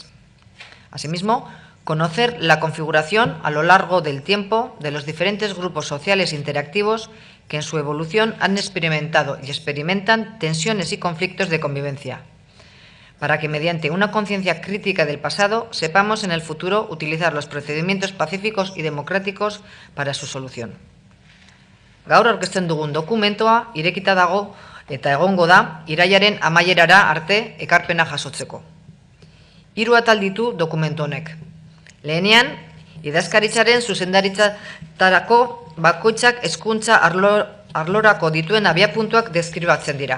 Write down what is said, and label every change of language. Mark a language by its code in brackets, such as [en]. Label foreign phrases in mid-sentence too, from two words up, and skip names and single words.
[es] Asimismo, conocer la configuración a lo largo del tiempo de los diferentes grupos sociales interactivos que en su evolución han experimentado y experimentan tensiones y conflictos de convivencia, para que mediante una conciencia crítica del pasado sepamos en el futuro utilizar los procedimientos pacíficos y democráticos para su solución. [eu] Gaur aurkezten dugun dokumentoa irekita dago eta egongo da irailaren amaierara arte ekarpena jasotzeko. 3 atal ditu dokumentu honek. Lehenean, idazkaritzaren zuzendaritzarako bakoitzak hezkuntza arlorako dituen abiapuntuak deskribatzen dira.